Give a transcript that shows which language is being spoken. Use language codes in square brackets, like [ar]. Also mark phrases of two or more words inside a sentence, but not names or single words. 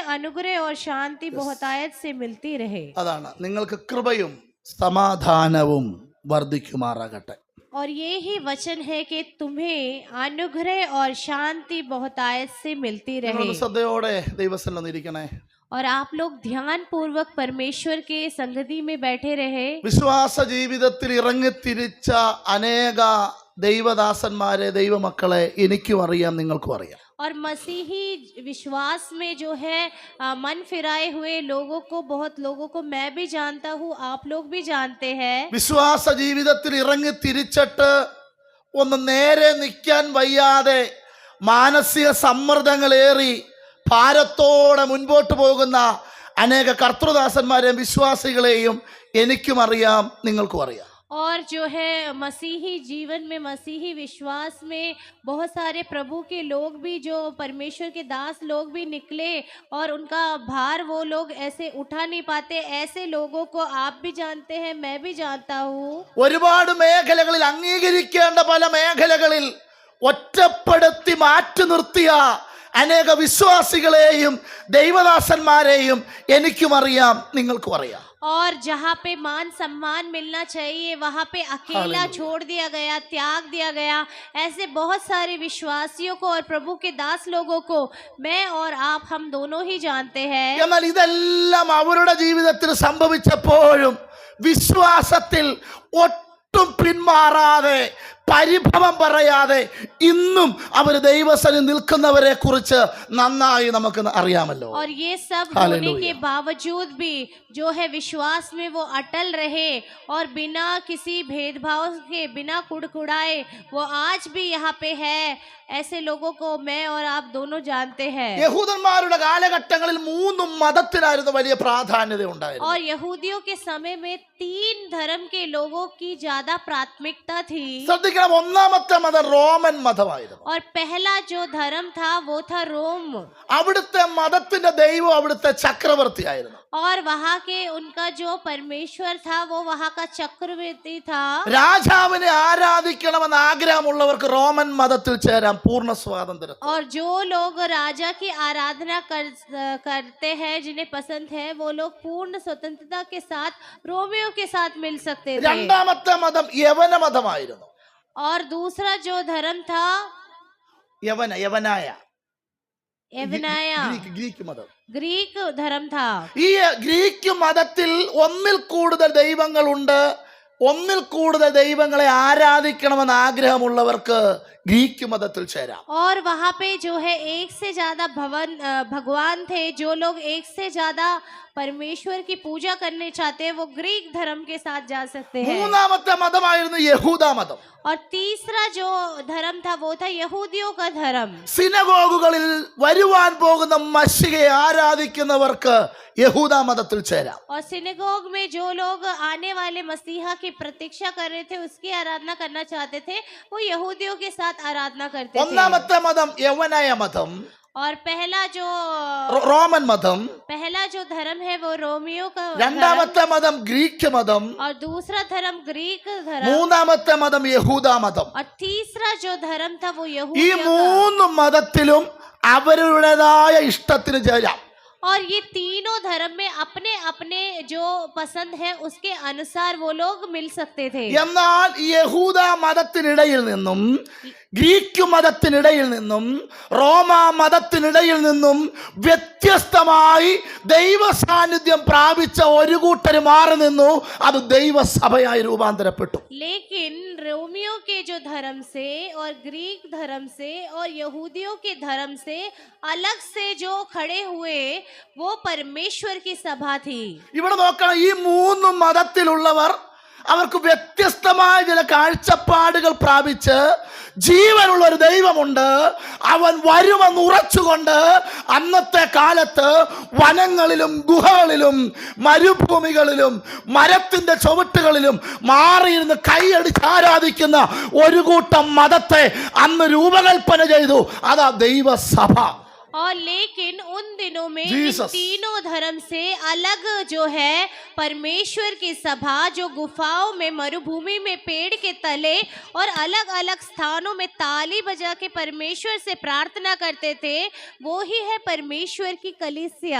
[hi] अनुग्रह और शांति बहुतायत से मिलती रहे. और ये ही वचन है कि तुम्हें अनुग्रह और शांति बहुतायत से मिलती रहे. और आप लोग ध्यान पूर्वक परमेश्वर के संगति में बैठे रहे. [ml] വിശ്വാസ ജീവിതത്തിൽ ഇറങ്ങിത്തിരിച്ച അനേക ദൈവദാസന്മാരെ, ദൈവമക്കളെ എനിക്കും അറിയാം, നിങ്ങൾക്കും അറിയാം. [hi] और मसीही विश्वास में जो है मन फिराए हुए लोगों को, बहुत लोगों को मैं भी जानता हूँ, आप लोग भी जानते हैं. [ml] വിശ്വാസ ജീവിതത്തിൽ ഇറങ്ങിത്തിരിച്ചിട്ട് ഒന്ന് നേരെ നിൽക്കാൻ വയ്യാതെ മാനസിക സമ്മർദ്ദങ്ങളേറി ഭാരത്തോടെ മുൻപോട്ട് പോകുന്ന അനേക കർത്തൃദാസന്മാരെയും വിശ്വാസികളെയും എനിക്കും അറിയാം, നിങ്ങൾക്കും അറിയാം. [hi] और जो है मसीही जीवन में, मसीही विश्वास में बहुत सारे प्रभु के लोग भी, जो परमेश्वर के दास लोग भी निकले और उनका भार वो लोग ऐसे उठा नहीं पाते. ऐसे लोगों को आप भी जानते हैं, मैं भी जानता हूँ. [ml] ഒരുപാട് മേഖലകളിൽ അംഗീകരിക്കേണ്ട പല മേഖലകളിൽ ഒറ്റപ്പെടുത്തി മാറ്റി നിർത്തിയ അനേക വിശ്വാസികളെയും ദൈവദാസന്മാരെയും എനിക്കും അറിയാം, നിങ്ങൾക്കും അറിയാം. [hi] और जहाँ पे मान सम्मान मिलना चाहिए वहाँ पे अकेला छोड़ दिया गया, त्याग दिया गया. ऐसे बहुत सारे विश्वासियों को और प्रभु के दास लोगों को मैं और आप, हम दोनों ही जानते हैं. [ml] എന്നാൽ ഇതെല്ലാം അവരുടെ ജീവിതത്തിൽ സംഭവിച്ചപ്പോഴും വിശ്വാസത്തിൽ ഒട്ടും പിന്മാറാതെ, പരിഭവം പറയാതെ ഇന്നും അവർ ദൈവസന്നിധിയിൽ നിൽക്കുന്നവരെ കുറിച്ച് നന്നായി നമുക്ക് അറിയാമല്ലോ. [hi] और ये सब होने के बावजूद भी जो है विश्वास में वो अटल रहे और बिना किसी भेदभाव के, बिना कुड़कुड़ाए वो आज भी यहाँ पे है. ऐसे लोगों को मैं और आप दोनों जानते हैं. [ml] യഹൂദന്മാരുടെ കാലഘട്ടങ്ങളിൽ 3 മതത്തിനായിരുന്നു വലിയ പ്രാധാന്യത ഉണ്ടായിരുന്നു. [hi] और यहूदियों के समय में 3 धर्म के लोगों की ज्यादा प्राथमिकता थी. [ml] ശ്രദ്ധിക്കണം, ഒന്നാമത്തെ മതം റോമൻ മതമായിരുന്നു. [hi] और पहला जो धर्म था वो था रोम. [ml] അവിടുത്തെ മതത്തിന്റെ ദൈവം അവിടുത്തെ ചക്രവർത്തിയായിരുന്നു. [hi] और वहाँ के उनका जो परमेश्वर था वो वहाँ का चक्रवर्ती था. [ml] രാജാവിനെ ആരാധിക്കണമെന്ന് ആഗ്രഹമുള്ളവർക്ക് റോമൻ മതത്തിൽ ചേരാം, പൂർണ്ണ സ്വാതന്ത്ര്യം. [hi] और जो लोग राजा की आराधना करते हैं, जिन्हें पसंद है, वो लोग पूर्ण स्वतंत्रता के साथ रोमियों के साथ मिल सकते थे. [ml] രണ്ടാമത്തെ മതം യവന മതമായിരുന്നു. [hi] और दूसरा जो धर्म था [ml] യവനായ ഗ്രീക്ക് മതം, ഗ്രീക്ക് [hi] धर्म था. [ml] ഈ ഗ്രീക്ക് മതത്തിൽ ഒന്നിൽ കൂടുതൽ ദൈവങ്ങളുണ്ട്. ഒന്നിൽ കൂടുതൽ ദൈവങ്ങളെ ആരാധിക്കണമെന്ന് ആഗ്രഹമുള്ളവർക്ക് ഗ്രീക്ക് മതത്തിൽ ചേരാം. [hi] और वहाँ पे जो है एक से ज्यादा भगवान थे. जो लोग एक से ज्यादा परमेश्वर की पूजा करने चाहते हैं वो ग्रीक धर्म के साथ जा सकते हैं. [ml] മൂന്നാമത്തെ മതമായിരുന്നു യഹൂദ മതം. [hi] और तीसरा जो धर्म था वो था यहूदियों का धर्म. [ml] സിനഗോഗുകളിൽ വരുവാൻ പോകുന്ന മശിഹയെ ആരാധിക്കുന്നവർക്ക് യഹൂദ മതത്തിൽ ചേരാം. [hi] और सिनेगोग में जो लोग आने वाले मसीहा की प्रतीक्षा कर रहे थे, उसकी आराधना करना चाहते थे, वो यहूदियों के साथ आराधना करते थे. [ml] ഒന്നാമത്തെ മതം യവനായ മതം. [hi] और पहला जो [ml] റോമൻ മതം, [hi] धर्म है वो रोमियो का धर्म, [ml] രണ്ടാമത്തെ മതം ഗ്രീക്ക് മതം, [hi] और दूसरा धर्म ग्रीक धर्म, [ml] മൂന്നാമത്തെ മതം യഹൂദ മതം. [hi] और तीसरा जो धर्म था वो [ml] ഈ [hi] यहूदियों का। [ml] മൂന്ന് മതത്തിലും അവരുടേതായ ഇഷ്ടത്തിന് ചേരാം. [hi] और ये तीनों धर्म में अपने अपने जो पसंद है उसके अनुसार वो लोग मिल सकते थे। [ml] എന്നാൽ യഹൂദ മതത്തിനിടയിൽ നിന്നും ഗ്രീക്ക് മതത്തിനിടയിൽ നിന്നും റോമ മതത്തിനിടയിൽ നിന്നും വ്യത്യസ്തമായി ദൈവ സാന്നിധ്യം പ്രാപിച്ച ഒരു കൂട്ടർ മാറി നിന്നു. അത് ദൈവസഭയായി രൂപാന്തരപ്പെട്ടു. [hi] लेकिन रोमियो के जो धर्म से और ग्रीक धर्म से और यहूदियों के धर्म से अलग से जो खड़े हुए वो परमेश्वर की सभा थी। [ml] ഇവിടെ നോക്കണം, ഈ മൂന്ന് മതത്തിലുള്ളവർ അവർക്ക് വ്യത്യസ്തമായ ചില കാഴ്ചപ്പാടുകൾ പ്രാപിച്ച് ജീവനുള്ള ഒരു ദൈവമുണ്ട്, അവൻ വരുമെന്ന് ഉറച്ചുകൊണ്ട് അന്നത്തെ കാലത്ത് വനങ്ങളിലും ഗുഹകളിലും മരുഭൂമികളിലും മരത്തിന്റെ ചുവട്ടുകളിലും മാറിയിരുന്ന് കൈയടിച്ച് ആരാധിക്കുന്ന ഒരു കൂട്ടം മതത്തെ അന്ന് രൂപകൽപ്പന ചെയ്തു. അതാ ദൈവസഭ. [hi] और लेकिन उन दिनों में इन Jesus. तीनों धर्म से अलग जो है परमेश्वर की सभा, जो गुफाओं में मरुभूमि में पेड़ के तले और अलग अलग स्थानों में ताली बजा के परमेश्वर से प्रार्थना करते थे, वो ही है परमेश्वर की कलीसिया।